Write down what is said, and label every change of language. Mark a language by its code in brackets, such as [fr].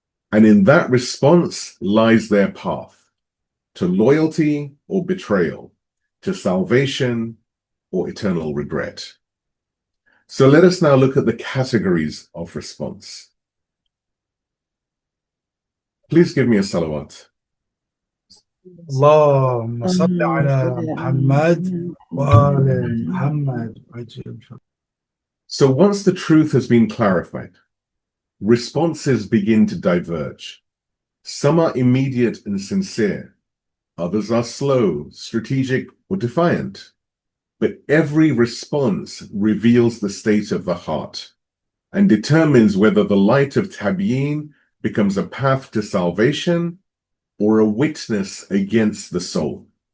[en] And in that response lies their path to loyalty or betrayal, to salvation or eternal regret. So let us now look at the categories of response. Please give me a salawat. [ar] اللهم صل على محمد وآل محمد. [en] So once the truth has been clarified, responses begin to diverge. Some are immediate and sincere. Others are slow, strategic, or defiant. But every response reveals the state of the heart and determines whether the light of Tabyeen becomes a path to salvation or a witness against the soul.